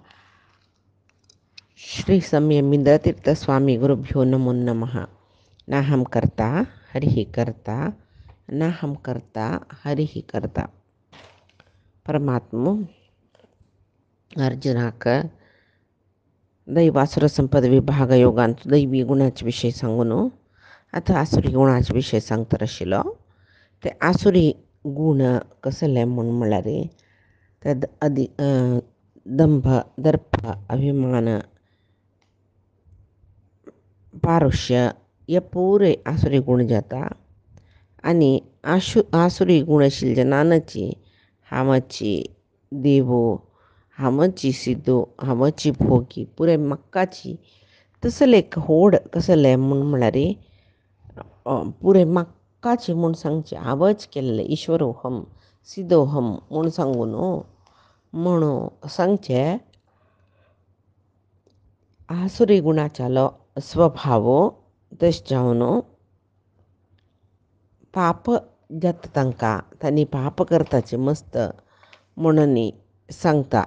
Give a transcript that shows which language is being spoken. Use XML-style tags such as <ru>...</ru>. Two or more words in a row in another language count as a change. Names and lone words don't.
<sa>श्री संयमींद्रतीर्थस्वामी गुरुभ्यो नमो नमः। नाहं कर्ता हरिः कर्ता, नाहं कर्ता हरिः कर्ता.</sa> <kok>परमात्म अर्जुनाक दैवासुर संपद विभाग योगांचो दैवी गुणाचे विषय सांगून आता आसुरी गुणाचे विषय सांगता आशिल्लो. ते आसुरी गुण कसले म्हणून म्हळ्यार ते दंभ, दर्प, अभिमान, पारुष्य हे पुरे आसुरी गुण जाता. आणि आसुरी गुण आशिल्ले जनानाची हामाची देवो, हामाची सिद्धो, हामाची भोगी पुरे मक्काची तसले एक होड कसले म्हणून म्हळ्यार पुरे मक्काची म्हूण सांगचे आवज केल्ले</kok> <sa>ईश्वरोहम सिद्धोहम</sa> <kok>म्हूण सांगून म्हणून सांगचे आसुरी गुणाचालो स्वभाव तशें जावन पाप जाता तांकां, तांणी पाप करताचे मस्त म्हणून सांगता.</kok>